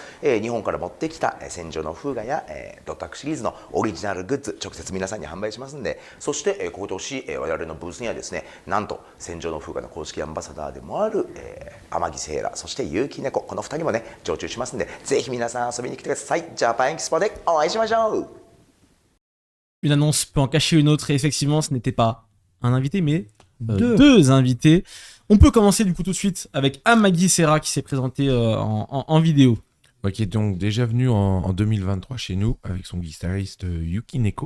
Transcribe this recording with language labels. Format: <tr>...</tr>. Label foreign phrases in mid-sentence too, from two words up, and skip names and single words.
<ja>日本から持ってきた戦場の風雅やドタクシリーズのオリジナルグッズ直接皆さんに販売しますんで、そして今年我々のブースにはですね、なんと戦場の風雅の公式アンバサダーでもある天城セイラ、そして結城猫、この2人もね常駐しますんで、ぜひ皆さん遊びに来てください。ジャパンエキスポでお会いしましょう。</ja> <fr>Une annonce peut en cacher une autre, et effectivement, ce n'était pas un invité, mais deux invités. On peut commencer du coup tout de suite avec Amagi Serra qui s'est présenté en vidéo. Ouais, qui est donc déjà venu en 2023 chez nous avec son guitariste Yuki Neko.</fr>